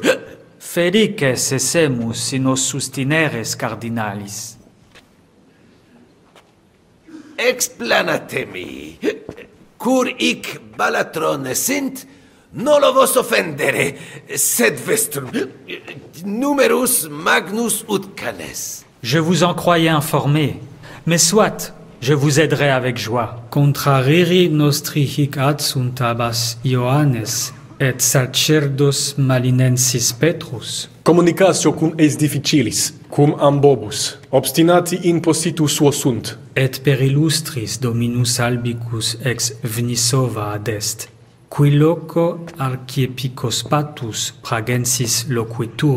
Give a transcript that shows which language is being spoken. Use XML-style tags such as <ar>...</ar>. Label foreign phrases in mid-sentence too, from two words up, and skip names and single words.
<la>Ferices essemus in os sustineres cardinalis. Explanatemi. Cur hic balatrone sint, nolo vos offendere, sed vestrum numerus magnus ut canes.</la> <fr>Je vous en croyais informé, mais soit, je vous aiderai avec joie.</fr> <la>Contrariri nostri hic adsunt abbas Ioannes et sacerdos malinensis Petrus. Communicatio cum eis difficilis, cum ambobus, obstinati in positu suo sunt. Et per illustris Dominus albicus ex Vnisova adest, qui loco archiepiscopatus pragensis loquitur.</la>